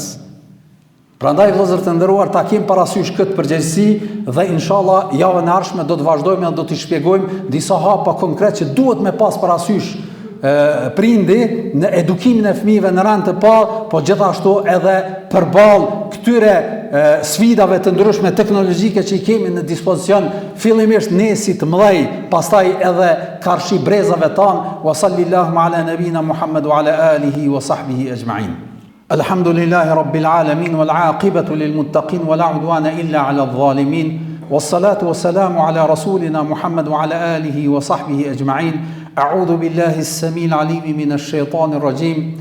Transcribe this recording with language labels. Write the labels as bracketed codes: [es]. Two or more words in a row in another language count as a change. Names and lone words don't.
[sq] Prandaj vëllezër të nderuar, ta kemi parasysh këtë përgjegjësi dhe inshallah javën e ardhshme do të vazhdojmë dhe do t'i shpjegojmë disa hapa konkret që duhet me pas parasysh prindi në edukimin e fëmijëve në rand të parë, po gjithashtu edhe përballë këtyre sfidave të ndryshme teknologjike që i kemi në dispozicion, fillimisht ne si të mëdhej, pastaj edhe karshi brezave tanë. [ar] وصلى الله على نبينا محمد وعلى آله وصحبه أجمعين. الحمد لله رب العالمين والعاقبة للمتقين ولا عدوان إلا على الظالمين. والصلاة والسلام على رسولنا محمد وعلى آله وصحبه أجمعين. أعوذ بالله السميع العليم من الشيطان الرجيم.